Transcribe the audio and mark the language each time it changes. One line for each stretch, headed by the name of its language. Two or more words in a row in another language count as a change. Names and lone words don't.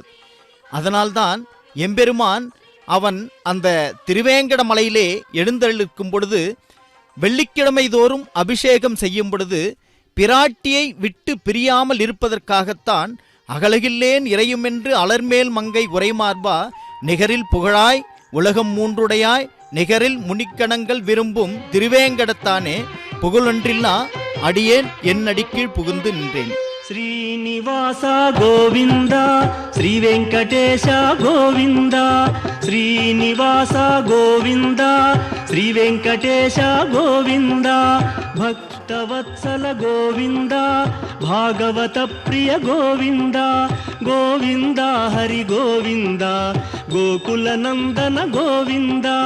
Tamil: அதனால்தான் எம்பெருமான் அவன் அந்த திருவேங்கட மலையிலே எழுந்தருளிருக்கும் பொழுது வெள்ளிக்கிழமை தோறும் அபிஷேகம் செய்யும் பொழுது பிராட்டியை விட்டு பிரியாமல் இருப்பதற்காகத்தான் அகலகில்லேன் இறையுமென்று அலர்மேல் மங்கை உரைமார்பா நிகரில் புகழாய் உலகம் மூன்றுடையாய் நிகரில் முனிக்கணங்கள் விரும்பும் திருவேங்கடத்தானே புகழொன்றில்லா அடியேன் என் அடிக்கீழ் புகுந்து நின்றேன்.
Sanskrit: శ్రీనివాస గోవింద శ్రీ వెంకటేశ గోవింద శ్రీనివాస గోవింద శ్రీ వెంకటేశ గోవింద భక్తవత్సల గోవింద భాగవత ప్రియ గోవింద గోవింద హరి గోవింద గోకుల నందన గోవింద